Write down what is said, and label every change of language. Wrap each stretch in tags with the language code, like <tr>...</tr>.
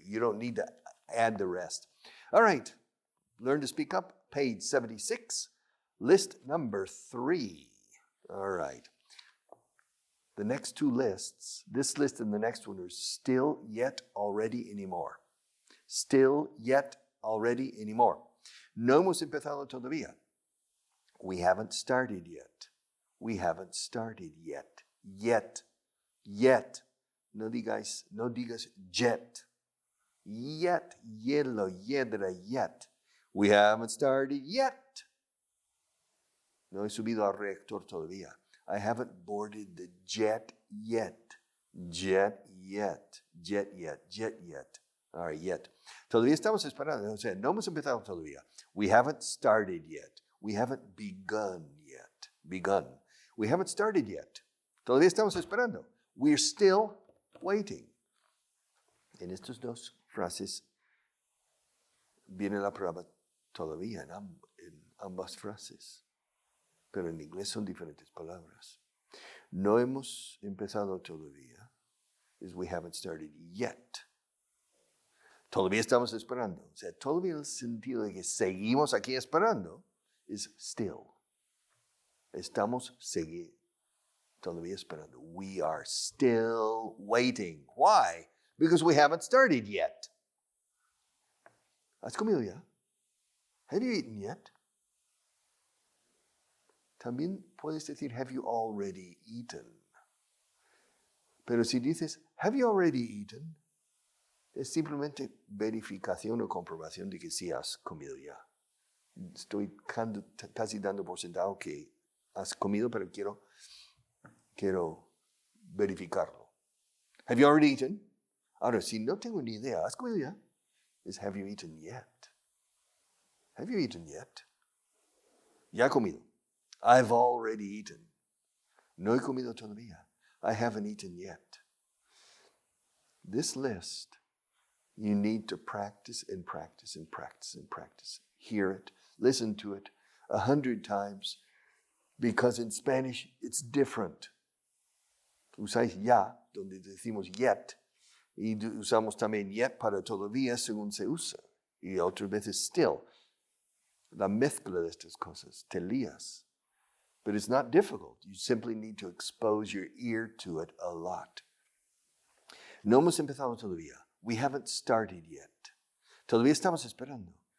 <en>You don't need to add the rest. All right. Learn to speak up, page 76, list number 3. All right. The next two lists, this list and the next one, are still, yet, already, anymore. Still, yet, already, anymore.</en> <es>No hemos empezado todavía.</es> <en>We haven't started yet. We haven't started yet. Yet. Yet.</en> <es>No digas yet. Yet.</es> <en>Yellow, yedra, yet. We haven't started yet.</en> <es>No he subido al reactor todavía.</es> <en>I haven't boarded the jet yet. Jet yet. Jet yet. Jet yet. All right, yet.</en> <es>Todavía estamos esperando. O sea, no hemos empezado todavía.</es> <en>We haven't started yet. We haven't begun yet. Begun. We haven't started yet.</en> <es>Todavía estamos esperando.</es> <en>We're still waiting.</en> <es>En estas dos frases viene la palabra todavía en ambas frases. Pero en inglés son diferentes palabras. No hemos empezado todavía</es> <en>is we haven't started yet.</en> <es>Todavía estamos esperando. O sea, todavía en el sentido de que seguimos aquí esperando</es> <en>is still.</en> <es>Estamos todavía esperando.</es> <en>We are still waiting. Why? Because we haven't started yet.</en> <es>¿Has comido ya?</es> <en>Have you eaten yet?</en> <es>También puedes decir,</es> <en>have you already eaten?</en> <es>Pero si dices,</es> <en>have you already eaten?</en> <es>Es simplemente verificación o comprobación de que sí has comido ya. Estoy casi dando por sentado que has comido, pero quiero verificarlo.</es> <en>Have you already eaten?</en> <es>Ahora, si no tengo ni idea, ¿has comido ya? Es,</es> <en>have you eaten yet? Have you eaten yet?</en> <es>Ya he comido.</es> <en>I've already eaten.</en> <es>No he comido todavía.</es> <en>I haven't eaten yet. This list, you need to practice and practice and practice and practice. Hear it, listen to it 100 times, because in Spanish it's different.</en> <es>Usáis ya, donde decimos yet, y usamos también yet para todavía según se usa, y otras veces still. La mezcla de estas cosas, te lías.</es> <en>But it's not difficult. You simply need to expose your ear to it a lot.</en> <es>No hemos empezado todavía.</es> <en>We haven't started yet.</en> <es>Todavía estamos esperando.</es>